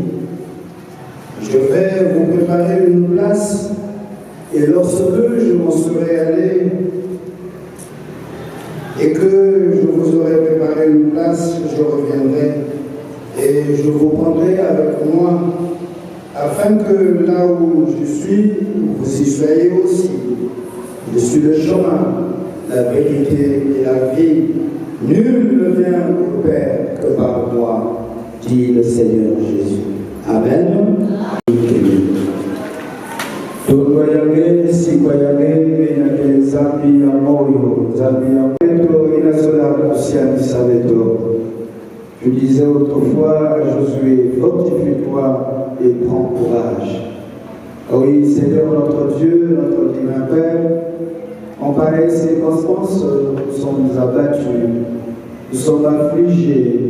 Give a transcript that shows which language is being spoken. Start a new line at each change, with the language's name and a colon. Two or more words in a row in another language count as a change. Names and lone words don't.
French: Je vais vous préparer une place, et lorsque je m'en serai allé, et que je vous aurai préparé une place, je reviendrai, et je vous prendrai avec moi, afin que là où je suis, vous y soyez aussi. Je suis le chemin, la vérité et la vie. Nul ne vient au Père que par moi, dit le Seigneur Jésus. Amen.
Kongo: Tukwayage sikwayage menake zambi ya moyo, zambi ya peto inazola kusianisa leto.
French: Je disais autrefois à Josué, fortifie-toi et prends courage. Oui, Seigneur notre Dieu, notre divin Père, en pareille circonstance, nous sommes abattus, nous sommes affligés.